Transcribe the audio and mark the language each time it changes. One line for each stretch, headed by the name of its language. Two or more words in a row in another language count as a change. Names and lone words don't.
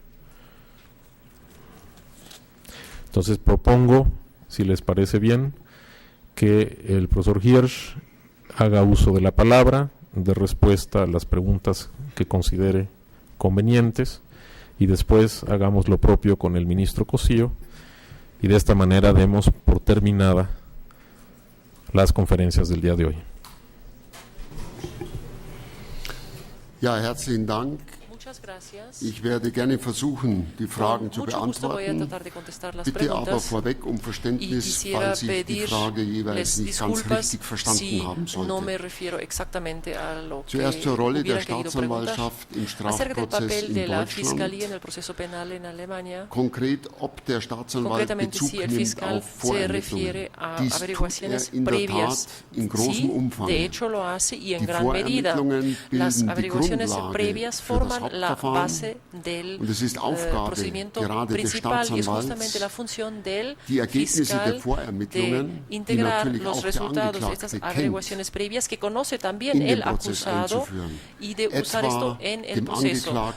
Spanish: Entonces propongo, si les parece bien, que el profesor Hirsch haga uso de la palabra, de respuesta a las preguntas que considere convenientes, y después hagamos lo propio con el ministro Cosío, y de esta manera demos por terminada las conferencias del día de hoy.
German: Ja, herzlichen Dank.
Spanish: Muchas gracias.
German: Ich werde gerne versuchen, die Fragen zu beantworten. Bitte aber vorweg Verständnis, falls ich die Frage jeweils nicht ganz richtig verstanden haben sollte. Zuerst zur Rolle der Staatsanwaltschaft im Strafprozess in Deutschland. Konkret, ob der Staatsanwalt Bezug nimmt auf Vorermittlungen. Dies tut in der Tat in großem Umfang. Die Vorermittlungen bilden die Grundlage für das
Spanish: la base del procedimiento principal, y es justamente la función del fiscal de integrar los resultados de estas averiguaciones previas que conoce también el acusado y de usar esto en el proceso.